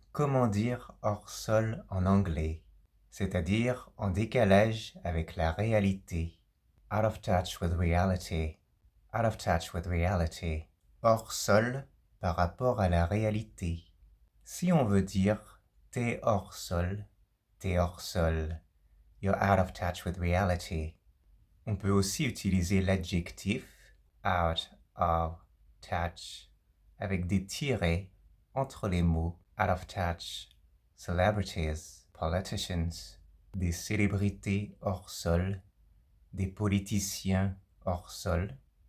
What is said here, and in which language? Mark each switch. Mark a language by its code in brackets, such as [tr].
[fr] Comment dire hors sol en anglais? C'est-à-dire en décalage avec la réalité. [en] Out of touch with reality. Out of touch with reality. [fr] Hors sol par rapport à la réalité. Si on veut dire t'es hors sol, t'es hors sol. [en] You're out of touch with reality. [fr] On peut aussi utiliser l'adjectif out of touch avec des tirets entre les mots out of touch, [en] celebrities, politicians, [fr] des célébrités hors sol, des politiciens hors sol.